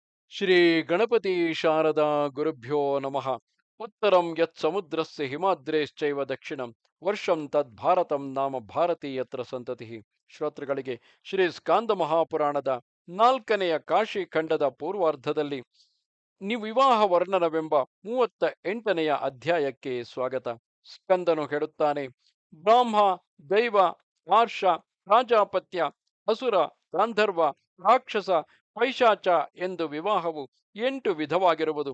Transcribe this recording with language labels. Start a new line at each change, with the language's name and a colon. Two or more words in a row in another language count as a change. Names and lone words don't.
Sanskrit: ಶ್ರೀ ಗಣಪತಿ ಶಾರದಾ ಗುರುಭ್ಯೋ ನಮಃ. ಉತ್ತರಂ ಯತ್ ಸಮುದ್ರಸ್ಯ ಹಿಮಾದ್ರೇಶ್ಚೈವ ದಕ್ಷಿಣಂ ವರ್ಷಂ ತದ್ ಭಾರತಂ ನಾಮ ಭಾರತಿ ಯತ್ರ ಸಂತತಿ.
Kannada: ಶ್ರೋತೃಗಳಿಗೆ ಶ್ರೀ ಸ್ಕಾಂದ ಮಹಾಪುರಾಣದ 4ನೆಯ ಕಾಶಿ ಖಂಡದ ಪೂರ್ವಾರ್ಧದಲ್ಲಿ ವಿವಾಹ ವರ್ಣನವೆಂಬ 38ನೆಯ ಅಧ್ಯಾಯಕ್ಕೆ ಸ್ವಾಗತ. ಸ್ಕಂದನು ಹೇಳುತ್ತಾನೆ: ಬ್ರಾಹ್ಮ, ದೈವ, ಆರ್ಷ, ಪ್ರಾಜಾಪತ್ಯ, ಅಸುರ, ಗಾಂಧರ್ವ, ರಾಕ್ಷಸ, ಪೈಶಾಚ ಎಂದು ವಿವಾಹವು 8 ವಿಧವಾಗಿರುವುದು.